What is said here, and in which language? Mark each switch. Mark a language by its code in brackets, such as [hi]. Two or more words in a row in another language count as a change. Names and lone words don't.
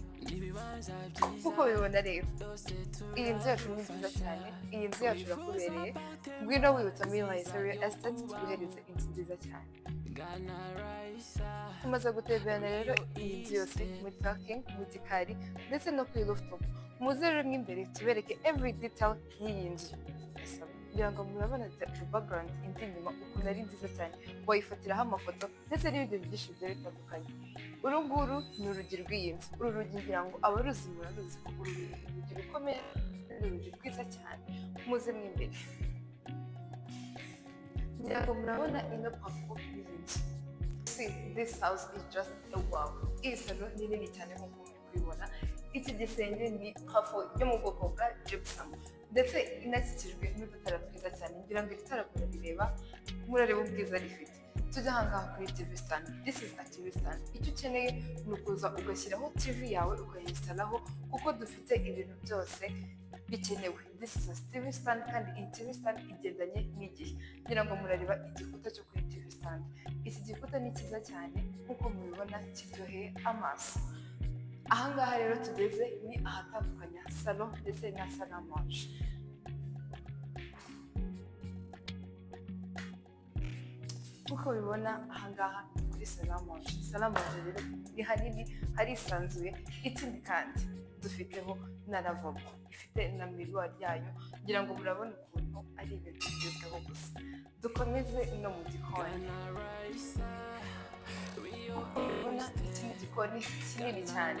[rw] Nk'uko bibona rero iyi nzu yacu ni nziza cyane. Iyi nzu yacu irakubereye. Ngwino wibutsa muri Raissa Real Estate tuguhereze inzu nziza cyane. Tumaze gutemberana rero iyi nzu yose muri parking, mu gikari ndetse no kuri rooftop. Muze rero nk'imbere tubereke [en] every detail [rw] y'iyi nzu. Kugira ngo murabona background indi nyuma ukuntu ari nziza cyane. Wayifatiraho amafoto ndetse n'ibindi byinshi bigiye bitandukanye. Uru nguru ni urugi rw'iyi nzu. Uru rugi ngira ngo abaruzi muraruzi ko uru rugi rukomeye, urugi rwiza cyane. Muze mw'imbere. Ngira ngo murabona ino parfum y'iyi nzu. [en] See, this house is just a wow. [rw] Iyi salo ni nini cyane nk'uko muri kubibona. Iki gisenge ni parfum yo mu bwoko bwa gypsum. Ndetse inakikijwe n'udutara twiza cyane. Ngira ngo iri tara murareba, murareba ubwiza rifite. Tujya ahangaha kuri [en] TV stand. This is a TV stand. [rw] Icyo ukeneye ni ukuza ugashyiraho TV yawe ukayinstalaho kuko dufite ibintu byose bikenewe. [en] This is a TV stand [rw] kandi iyi [en] TV stand [rw] igendanye n'igihe. Ngira ngo murareba igikuta cyo kuri [en] TV stand. [rw] Iki gikuta ni cyiza cyane nk'uko mubibona kiryoheye amaso. Ahangaha rero tugeze ni ahatandukanya salon ndetse na [fr] salle à manger. [rw] Nk'uko bibona ahangaha ni kuri [fr] salle à manger. Salle à manger [rw] rero ni hanini, harisanzuye. Ikindi kandi dufiteho na lavabo ifite na miroir yayo. Ngira ngo murabona ukuntu ari ibintu bigezweho gusa. Dukomeze no mu gikoni. Urabona iki ni igikoni kinini cyane.